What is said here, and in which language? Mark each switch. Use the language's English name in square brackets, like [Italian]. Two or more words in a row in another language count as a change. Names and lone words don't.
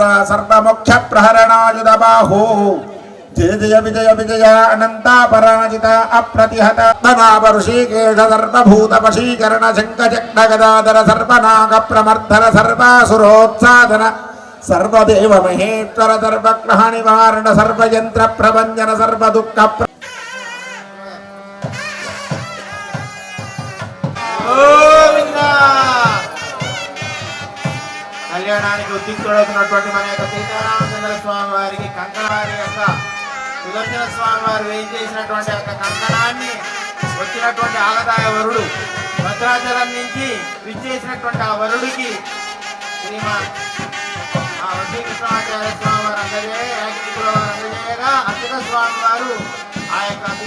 [Sanskrit] सर्वमुख्य प्रहरणायुधबाहु जय जय विजय विजय अनंता पराजित अप्रतिहत ऋषिकेश सर्वभूतवशीकरण शङ्खचक्र गदाधर सर्वनाग प्रमर्दन सर्वासुरोत्सादन सर्वदेव महेश्वर सर्वग्रह निवारण सर्वयंत्र प्रभंजन सर्वदुःख [Telugu] కళ్యాణానికి ఉద్యుక్తుడవుతున్నటువంటి మన యొక్క సీతారామచంద్ర స్వామి వారికి కంకణవారి యొక్క సుదర్శన స్వామి వారు ఏం చేసినటువంటి యొక్క కంకణాన్ని వచ్చినటువంటి ఆగదాయ వరుడు భద్రాచలం నుంచి విచ్చేసినటువంటి ఆ వరుడికి శ్రీమాన్ వంశీకృష్ణాచార్య స్వామి వారు అందజేయగా అచ్యుత స్వామి వారు ఆ యొక్క